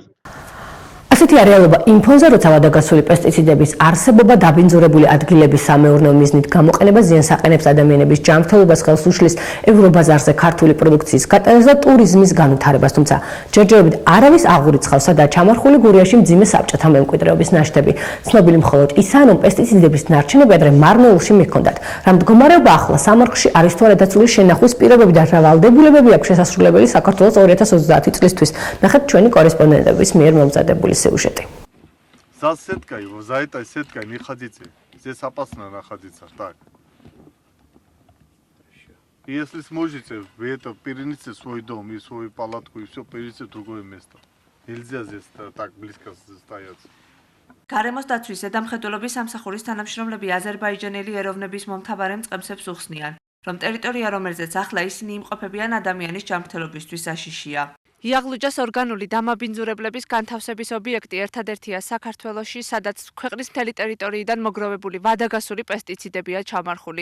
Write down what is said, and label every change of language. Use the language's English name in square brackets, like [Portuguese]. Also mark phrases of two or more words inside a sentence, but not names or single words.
[Georgian] ასეთი რეალობა იმ ფონზე, როცა ვადაგასული პესტიციდების არსებობა დაბინძურებული ადგილების სამეურნეო მიზნით გამოყენება ზიანს აყენებს ადამიანების ჯანმრთელობას, ხელს უშლის ევრობაზარზე ქართული პროდუქციის გატანას და ტურიზმის განვითარებას, თუმცა ჯერჯერობით არავის აღურიცხავს, სადაა ჩამარხული გურიაში მძიმე საბჭოთა მემკვიდრეობის ნაშთები. ცნობილი მხოლოდ ისაა, რომ პესტიციდების ნარჩენები ადრე მარნეულში მიჰქონდათ. რა მდგომარეობა ახლა სამარხში არის თუ არა დაცული შენახვის პირობები და რა ვალდებულებები აქვს შესასრულებელი საქართველოს 2030 წლისთვის. ნახეთ ჩვენი კორესპონდენტების მიერ მომზადებული сюжеты. [Russian] За сеткой, за этой сеткой не ходите. Здесь опасно находиться. Так. Если сможете, вы это перенесите в свой дом и свою палатку и все перенесите в другое место. Нельзя здесь так близко стоять. [Georgian] გარემოს დაცვის ზედამხედველობის სამსახურის თანამშრომლები აზერბაიჯანელი ეროვნების მომთაბარე მწყემსებს უხსნიან, რომ ტერიტორია, რომელზეც ახლა ისინი იმყოფებიან, ადამიანის ჯანმრთელობისთვის საშიშია. იაღლუჯას ორგანული დამაბინძურებლების განთავსების ობიექტი ერთადერთია საქართველოში, სადაც ქვეყნის მთელი ტერიტორიიდან მოგროვებული ვადაგასული პესტიციდებია ჩამარხული.